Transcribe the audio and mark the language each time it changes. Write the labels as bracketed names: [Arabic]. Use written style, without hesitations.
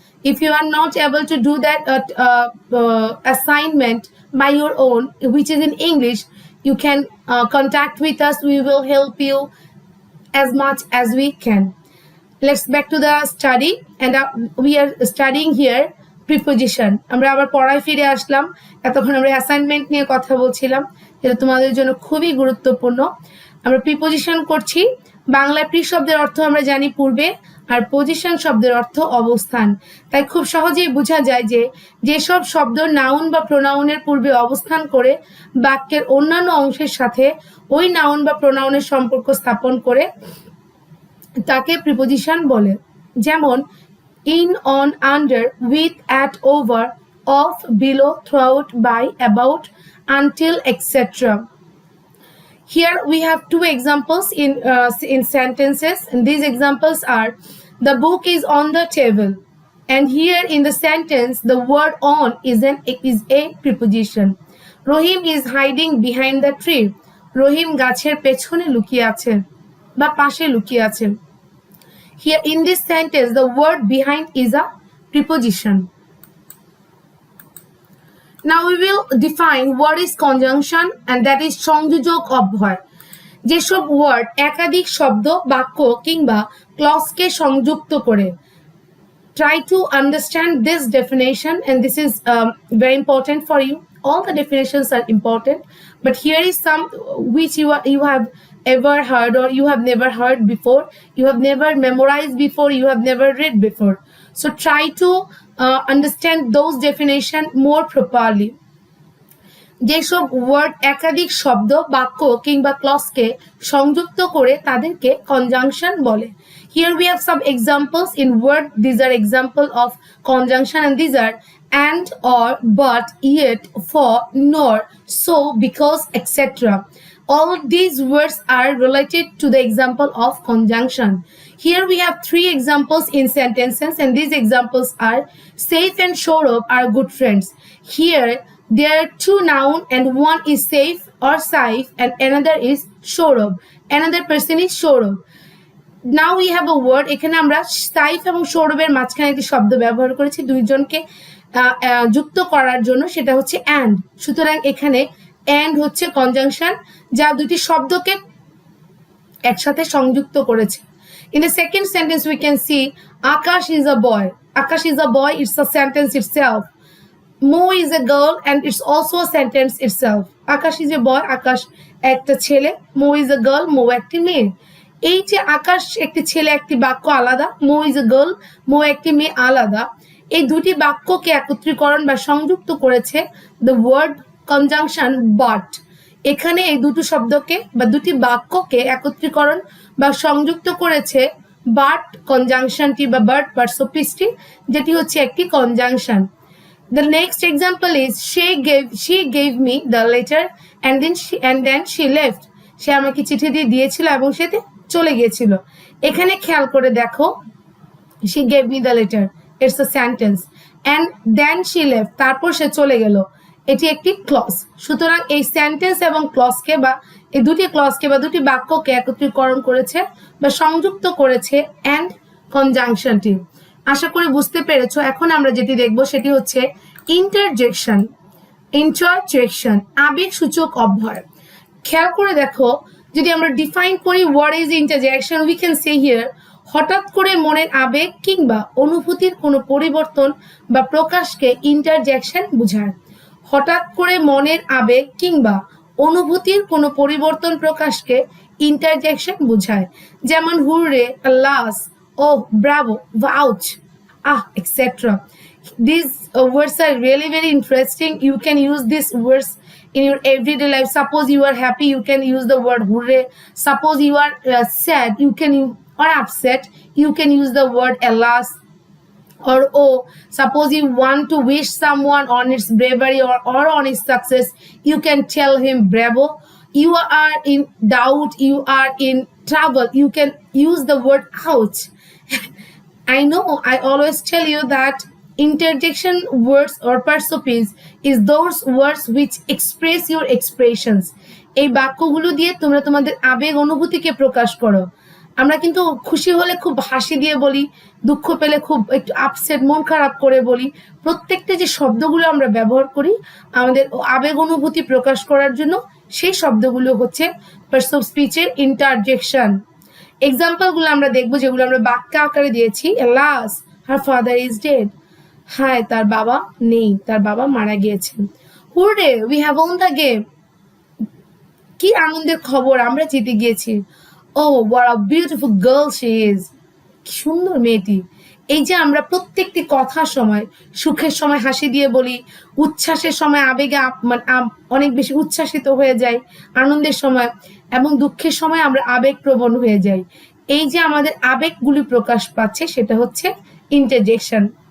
[English] If you are not able to do that assignment by your own, which is in English, you can contact with us. We will help you as much as we can. Let's back to the study, and we are studying here preposition. [Bangla] আমরা আবার পড়ায় ফিরে আসলাম। এতক্ষণ আমরা assignment নিয়ে কথা বলছিলাম, যেটা তোমাদের জন্য খুবই গুরুত্বপূর্ণ। আমরা প্রিপোজিশন করছি। বাংলা প্রি শব্দের অর্থ আমরা জানি পূর্বে, আর পজিশন শব্দের অর্থ অবস্থান। তাই খুব সহজেই বোঝা যায় যে যেসব শব্দ নাউন বা প্রোনাউনের পূর্বে অবস্থান করে বাক্যের অন্যান্য অংশের সাথে ওই নাউন বা প্রোনাউনের সম্পর্ক স্থাপন করে তাকে প্রিপোজিশন বলে। যেমন in, on, under, with, at, over, of, below, throughout, by, about, until, etc. [English] Here we have two examples in sentences, and these examples are: the book is on the table, and here in the sentence the word on is a preposition. Rohim is hiding behind the tree. [Bangla] Rohim গাছের পেছনে লুকিয়ে আছে বা পাশে লুকিয়ে আছে। [English] Here in this sentence the word behind is a preposition. Now we will define what is conjunction, and that is সংযোজক অব্যয়। [Bangla] যেসব ওয়ার্ড একাধিক শব্দ, বাক্য কিংবা ক্লজকে সংযুক্ত করে। [English] Try to understand this definition, and this is very important for you. All the definitions are important, but here is some which you have ever heard or you have never heard before, you have never memorized before, you have never read before. So try to understand those definition more properly. [Bangla] যেসব word একাধিক শব্দ, বাক্য কিংবা ক্লজকে সংযুক্ত করে তাদেরকে conjunction বলে। [English] Here we have some examples in word. These are example of conjunction, and these are and, or, but, yet, for, nor, so, because, etc. All these words are related to the example of conjunction. Here we have three examples in sentences, and these examples are: Saif and Saurabh are good friends. Here there are two noun, and one is Saif or Saif and another is Saurabh. Another person is Saurabh. Now we have a word. [Bangla] এখানে আমরা সাইফ এবং সৌরভের মাঝখানে একটি শব্দ ব্যবহার করেছি দুইজনকে যুক্ত করার জন্য, সেটা হচ্ছে and. সুতরাং এখানে and হচ্ছে কনজাংশন, যা দুটি শব্দকে একসাথে সংযুক্ত করেছে। [English] In the second sentence we can see Akash is a boy. Akash is a boy, it's a sentence itself. Mo is a girl, and it's also a sentence itself. Akash is a boy, [Bangla] Akash একটা ছেলে, [English] Mo is a girl, [Bangla] Mo একটি মেয়ে। এই যে আকাশ একটি ছেলে একটি বাক্য আলাদা, [English] Mo is a girl, [Bangla] Mo একটি মেয়ে আলাদা, এই দুটি বাক্যকে একত্রীকরণ বা সংযুক্ত করেছে [English] the word conjunction but. [Bangla] এখানে এই দুটো শব্দকে বা দুটি বাক্যকে একত্রীকরণ বা সংযুক্ত করেছে but কনজাংশনটি বা but পার্সোপিসটি, যেটি হচ্ছে একটি conjunction. [English] The next example is she gave me the letter and then she left. [Bangla] সে আমাকে চিঠি দিয়েছিল এবং সে চলে গিয়েছিল। এখানে খেয়াল করে দেখো, [English] she gave me the letter, it's a sentence, and then she left, [Bangla] তারপর সে চলে গেল, এটি একটি ক্লজ। সুতরাং এই সেন্টেন্স এবং ক্লজকে বা এই দুটি ক্লজকে বা দুটি বাক্যকে একত্রীকরণ করেছে বা সংযুক্ত করেছে and কনজাংশনটি। আশা করি বুঝতে পেরেছো। এখন আমরা যেটি দেখব সেটি হচ্ছে ইন্টারজেকশন। ইন্টারজেকশন আবেগসূচক অব্যয়। খেয়াল করে দেখো, যদি আমরা ডিফাইন করি [English] what is interjection, we can say here [Bangla] হঠাৎ করে মনের আবেগ কিংবা অনুভূতির কোনো পরিবর্তন বা প্রকাশকে ইন্টারজেকশন বোঝায়। হঠাৎ করে মনের আবেগ কিংবা অনুভূতির কোনো পরিবর্তন প্রকাশকে ইন্টারজেকশন বোঝায়। যেমন hurray, আল্লাস, oh, bravo, vouch, etc. [English] These words are really very interesting. You can use these words in your everyday life. Suppose you are happy, you can use the word hooray. Suppose you are sad, you can or upset, you can use the word alas or oh. Suppose you want to wish someone on its bravery or on its success, you can tell him bravo. You are in doubt, you are in trouble, you can use the word ouch. I know I always tell you that interjection words or persopes is those words which express your expressions. [Bangla] এই বাক্যগুলো দিয়ে তোমরা তোমাদের আবেগ অনুভূতিকে প্রকাশ করো। আমরা কিন্তু খুশি হলে খুব হাসি দিয়ে বলি, দুঃখ পেলে খুব একটু আপসেট মন খারাপ করে বলি। প্রত্যেকটা যে শব্দগুলো আমরা ব্যবহার করি আমাদের আবেগ অনুভূতি প্রকাশ করার জন্য, সেই শব্দগুলো হচ্ছে পার্টস অফ স্পিচের ইন্টারজেকশন। এক্সাম্পলগুলো আমরা দেখবো যেগুলো আমরা বাক্য আকারে দিয়েছি। [English] alas her father is dead, [Bangla] হায় তার বাবা নেই, তার বাবা মারা গিয়েছেন। [English] hooray we have won the game, [Bangla] কি আনন্দের খবর, আমরা জিতে গিয়েছি। [English] oh what a beautiful girl she is, [Bangla] কি সুন্দর মেয়েটি। এই যে আমরা প্রত্যেকটি কথার সময়, সুখের সময় হাসি দিয়ে বলি, উচ্ছ্বাসের সময় আবেগে অনেক বেশি উচ্ছ্বাসিত হয়ে যাই, আনন্দের সময় এবং দুঃখের সময় আমরা আবেগপ্রবণ হয়ে যাই। এই যে আমাদের আবেগগুলি প্রকাশ পাচ্ছে সেটা হচ্ছে ইন্টারজেকশন।